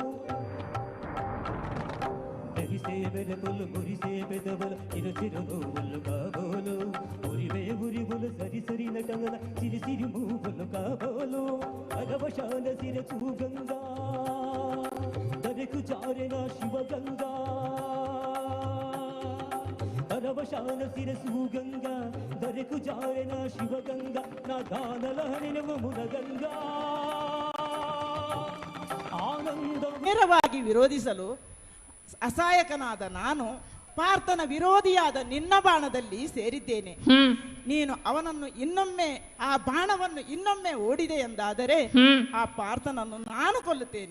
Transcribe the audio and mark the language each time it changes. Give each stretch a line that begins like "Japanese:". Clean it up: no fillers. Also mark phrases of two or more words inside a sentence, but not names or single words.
Telugu: మెరిసే మెరుపులు మురిసే పెదవులు చిరు చిరు నవ్వులు కాబోలు ఉరివే ఉరివులు సరి సరి నటనల సిరి సిరి మూవులు కాబోలు. అగవశాన సిర చూగంగా దరకు చారెన శివగంగా పరవశాన శిరసు గంగా దరకు జారెన శివగంగా నా దానలహరినవు ಮುನಗಂಗಾ.
Kannada: ನೇರವಾಗಿ ವಿರೋಧಿಸಲು ಅಸಹಾಯಕನಾದ ನಾನು ಪಾರ್ಥನ ವಿರೋಧಿಯಾದ ನಿನ್ನ ಬಾಣದಲ್ಲಿ ಸೇರಿದ್ದೇನೆ. ನೀನು ಅವನನ್ನು ಇನ್ನೊಮ್ಮೆ ಆ ಬಾಣವನ್ನು ಇನ್ನೊಮ್ಮೆ ಓಡಿದೆ ಎಂದಾದರೆ ಆ ಪಾರ್ಥನನ್ನು ನಾನು ಕೊಲ್ಲುತ್ತೇನೆ.